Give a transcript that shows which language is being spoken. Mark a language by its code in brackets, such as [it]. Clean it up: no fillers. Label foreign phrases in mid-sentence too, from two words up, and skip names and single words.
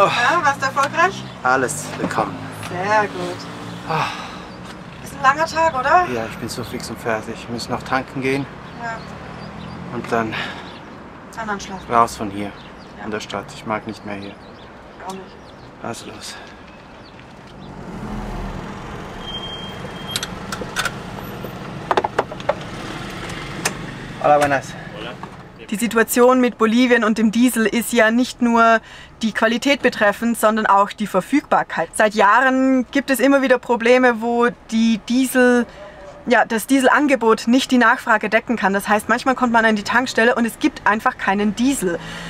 [de] Ja, warst du erfolgreich? Alles bekommen. Sehr gut. Ist ein langer Tag, oder? Ja, ich bin so fix und fertig. Ich muss noch tanken gehen. Ja. Und dann Schlafen. raus von hier, in der Stadt. Ich mag nicht mehr hier. Auch nicht. Also los. [es] Hola, buenas. [de] Die Situation mit Bolivien und dem Diesel ist ja nicht nur die Qualität betreffend, sondern auch die Verfügbarkeit. Seit Jahren gibt es immer wieder Probleme, wo das Dieselangebot nicht die Nachfrage decken kann. Das heißt, manchmal kommt man an die Tankstelle und es gibt einfach keinen Diesel.